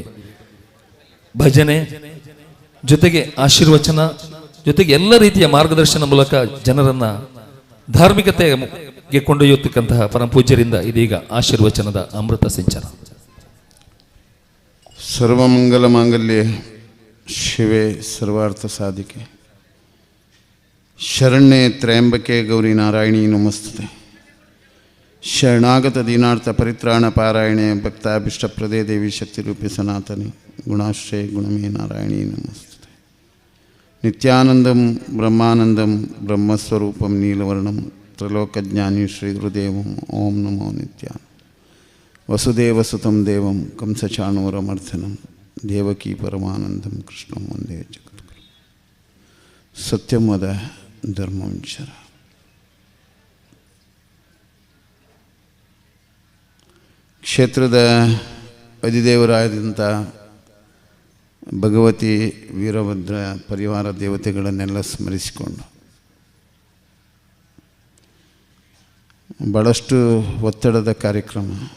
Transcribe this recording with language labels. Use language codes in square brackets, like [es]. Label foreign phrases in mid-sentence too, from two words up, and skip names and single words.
[kn] ಭಜನೆ ಜೊತೆಗೆ ಆಶೀರ್ವಚನ ಜೊತೆಗೆ ಎಲ್ಲ ರೀತಿಯ ಮಾರ್ಗದರ್ಶನ ಮೂಲಕ ಜನರನ್ನ ಧಾರ್ಮಿಕತೆಗೆ ಕೊಂಡೊಯ್ಯತಕ್ಕಂತಹ ಪರಮ ಪೂಜ್ಯರಿಂದ ಇದೀಗ ಆಶೀರ್ವಚನದ ಅಮೃತ ಸಿಂಚನ. [sa] ಸರ್ವಮಂಗಲ ಮಾಂಗಲ್ಯೆ ಶಿವೆ ಸರ್ವಾರ್ಥ ಸಾಧಿಕೆ ಶರಣ್ಯೆ ತ್ರಯಂಬಕೆ ಗೌರಿ ನಾರಾಯಣಿ ನಮಸ್ತುತೆ. ಶರಣಾಗತ ದೀನಾರ್ಥ ಪರಿತ್ರಾಣ ಪಾರಾಯಣೆ ಭಕ್ತಾಭಿಷ್ಟಪ್ರದೇ ದೇವಿ ಶಕ್ತಿರೂಪಿ ಸನಾತನಿ ಗುಣಾಶ್ರಯ ಗುಣಮೇ ನಾರಾಯಣಿ ನಮಸ್ತುತೆ. ನಿತ್ಯಾನಂದಂ ಬ್ರಹ್ಮಾನಂದಂ ಬ್ರಹ್ಮಸ್ವರೂಪಂ ನೀಲವರ್ಣಂ ತ್ರಲೋಕಜ್ಞಾನಿ ಶ್ರೀ ಗುರುದೇವಂ ಓಂ ನಮೋ ನಿತ್ಯಾನ ವಸುದೇವಸುತಂ ದೇವಂ ಕಂಸಚಾಣೂರಮರ್ಧನಂ ದೇವಕೀ ಪರಮಾನಂದಂ ಕೃಷ್ಣಂ ವಂದೇ ಜಗದ್ಗುರು ಸತ್ಯಂ ವದ ಧರ್ಮಂ ಚರ. [kn] ಕ್ಷೇತ್ರದ ಅಧಿದೇವರಾದಂಥ ಭಗವತಿ ವೀರಭದ್ರ ಪರಿವಾರ ದೇವತೆಗಳನ್ನೆಲ್ಲ ಸ್ಮರಿಸಿಕೊಂಡು ಭಾಳಷ್ಟು ಒತ್ತಡದ ಕಾರ್ಯಕ್ರಮ.